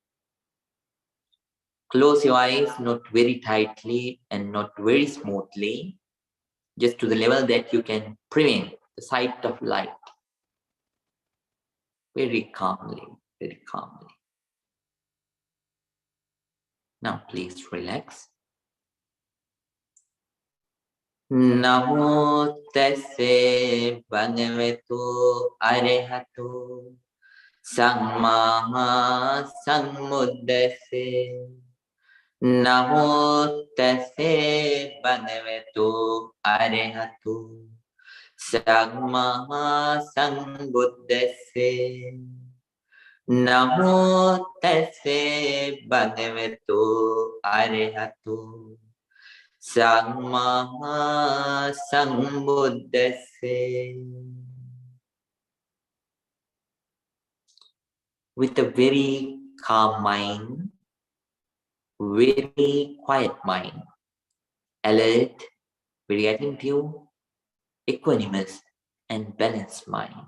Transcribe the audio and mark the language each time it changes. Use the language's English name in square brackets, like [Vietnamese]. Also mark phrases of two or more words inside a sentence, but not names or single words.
[English] Close your eyes, not very tightly and not very smoothly, just to the level that you can prevent the sight of light. Very calmly, very calmly. Now please relax. [Pali] Namo tassa bhagavato arahato samma sambuddhassa. Namo tassa bhagavato arahato samma sambuddhassa. Namo tassa bhagavato arahato samma sambuddhassa. [English] With a very calm mind, very quiet mind, alert, very attentive, equanimous, and balanced mind.